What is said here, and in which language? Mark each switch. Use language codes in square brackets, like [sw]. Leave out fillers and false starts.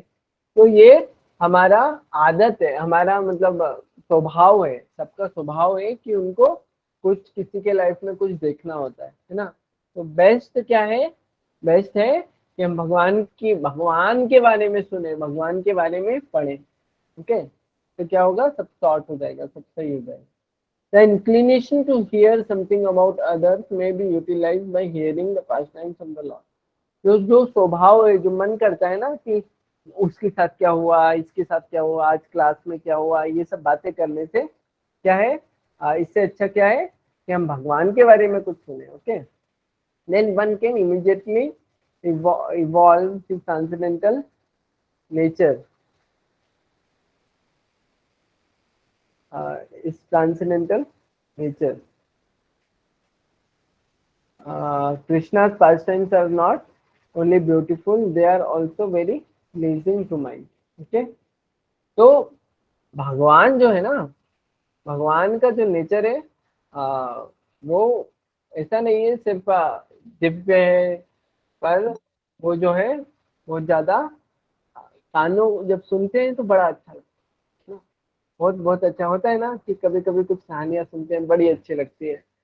[hi] तो ये हमारा आदत है, हमारा मतलब स्वभाव है, सबका स्वभाव है कि उनको कुछ, किसी के लाइफ में कुछ देखना होता है ना। तो बेस्ट क्या है, बेस्ट है कि हम भगवान के बारे में सुने, भगवान के बारे में पढ़ें। ओके, तो क्या होगा, सब सॉर्ट हो जाएगा, सब सही हो जाएगा। [en] The inclination to hear something about others may be utilized by hearing the pastimes of the Lord. [hi] जो स्वभाव है, जो मन करता है ना कि उसके साथ क्या हुआ, इसके साथ क्या हुआ, आज क्लास में क्या हुआ, ये सब बातें करने से क्या है, इससे अच्छा क्या है कि हम भगवान के बारे में कुछ सुने। [en] Okay, then one can immediately evolve his transcendental nature, his transcendental nature. Krishna's pastimes are not only beautiful, they are also very pleasing to mind. [hi] Okay, तो भगवान जो है ना, भगवान का जो नेचर है वो ऐसा नहीं है सिर्फ दिव्य है, पर वो जो है बहुत ज्यादा, कानों जब सुनते हैं तो बड़ा अच्छा लगता है, बहुत बहुत अच्छा होता है ना, कि कभी कभी कुछ कहानियां सुनते हैं बड़ी अच्छी लगती है।